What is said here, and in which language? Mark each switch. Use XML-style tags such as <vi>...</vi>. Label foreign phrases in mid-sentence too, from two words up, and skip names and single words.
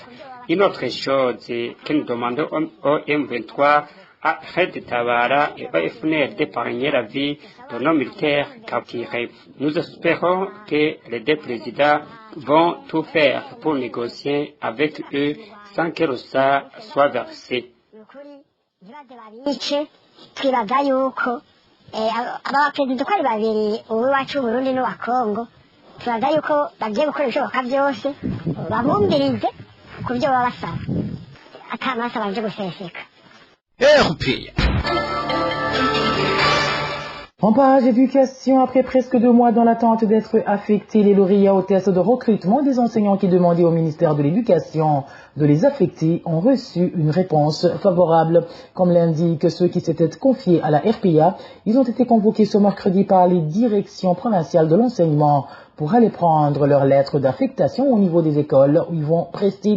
<fr>Une autre chose que nous demandons au M23, à Red Tabara et au FNL d'épargner la vie de nos militaires capturés. Nous espérons que les deux présidents vont tout faire pour négocier avec eux sans que le sang soit versé.</fr> <rn>Twibaza yuko aba perezida uko ari babiri uw'iwacu Burundi n'uwa Kongo twibaza yuko bagiye gukora ibishoboka byose babumvirize ku byo baba basaba atamaraso abanje guseseka.</rn> <fr>En page éducation, après presque 2 mois dans l'attente d'être affectés, les lauréats au test de recrutement des enseignants qui demandaient au ministère de l'Éducation de les affecter ont reçu une réponse favorable. Comme l'indiquent ceux qui s'étaient confiés à la RPA, ils ont été convoqués ce mercredi par les directions provinciales de l'enseignement pour aller prendre leur lettre d'affectation au niveau des écoles où ils vont rester.</fr>